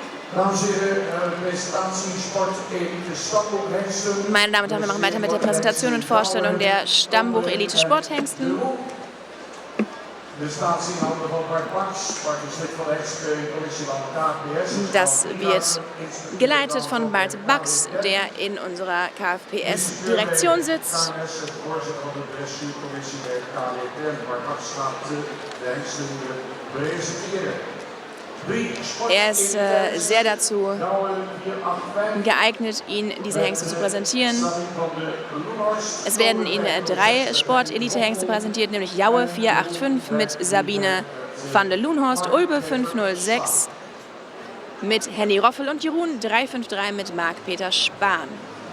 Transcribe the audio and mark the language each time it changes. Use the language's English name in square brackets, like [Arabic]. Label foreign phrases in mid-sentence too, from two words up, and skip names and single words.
[Dutch] Dames en heren, presentatie Sport Elite Stambuchhengsten. [German] Meine Damen und Herren, wir machen weiter mit der Präsentation und Vorstellung der Stammbuch Elite Sporthengsten. [Dutch] De staatsinhoudder van Bart Baks. Bart is lid van de hengstenkeuring commissie van KFPS. [German] Das wird geleitet von Bart Baks, der in unserer KFPS-Direktion sitzt. [Dutch] Voorzitter van de dressuurcommissie bij KWPN. Bart Baks gaat de hengsten presenteren. [German] Er ist sehr dazu geeignet, diese Hengste zu präsentieren. Es werden Ihnen 3 Sport-Elite-Hengste präsentiert, nämlich Jaue 485 mit Sabine van der Loenhorst, Ulbe 506 mit Henny Roffel und Jeroen 353 mit Marc-Peter Spahn.